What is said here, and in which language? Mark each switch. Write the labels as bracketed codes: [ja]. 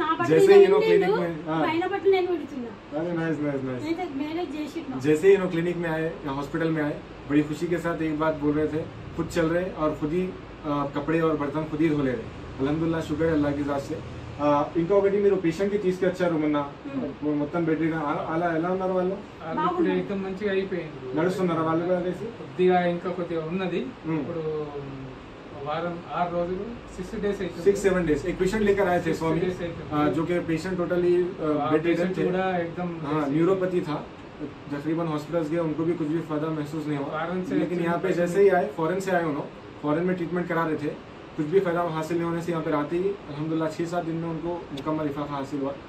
[hi] जैसे ही क्लिनिक में आए, हॉस्पिटल में आए, बड़ी खुशी के साथ एक बात बोल रहे थे, खुद चल रहे और खुद ही कपड़े और बर्तन खुद ही धो ले रहे. अल्हम्दुलिल्लाह शुक्र है अल्लाह की ज़ात से. [te] ఇంకొకటి మీరు పేషెంట్ కి తీసుకొచ్చారు మొన్న, మొత్తం బెడ్ అలా ఎలా ఉన్నారు వాళ్ళు? ఇప్పుడు మంచిగా అయిపోయింది. నడుస్తున్నారా వాళ్ళు కూడా? కొద్దిగా ఇంకా కొద్దిగా ఉన్నది. ఇప్పుడు वारम 8 రోజులు [en] 6-7 days [hi] एक पेशेंट लेकर आए थे स्वामी, जो कि पेशेंट टोटली बेड रिडन थे, एकदम न्यूरोपैथी था. तकरीबन हॉस्पिटल्स गए, उनको भी कुछ भी फायदा महसूस नहीं हुआ. लेकिन यहाँ पे जैसे ही आए, फॉरेन से आए, उन्होंने फॉरेन में ट्रीटमेंट करा रहे थे, कुछ भी फायदा हासिल नहीं होने से यहाँ पे आते ही अल्हम्दुलिल्लाह 6-7 दिन में उनको मुकम्मल इफाका हासिल हुआ.